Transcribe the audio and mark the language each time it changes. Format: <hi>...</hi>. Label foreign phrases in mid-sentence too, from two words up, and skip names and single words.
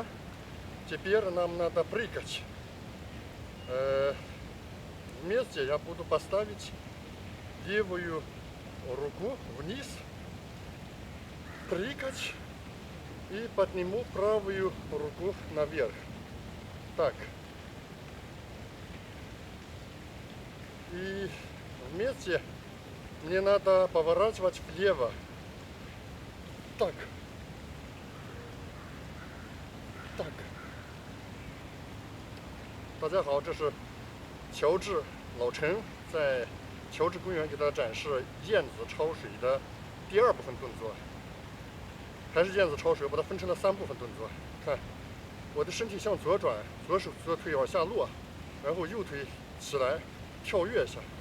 <ru>Теперь нам надо прыгать. Вместе я буду поставить левую руку вниз, прыгать и подниму правую руку наверх. Так. И вместе мне надо поворачивать влево. Так. Так.</ru> <zh>大家好，这是乔治老陈在乔治公园给大家展示燕子抄水的第2部分动作。还是燕子抄水，我把它分成了3部分动作。看，我的身体向左转，左腿往下落，然后右腿起来跳跃一下。</zh>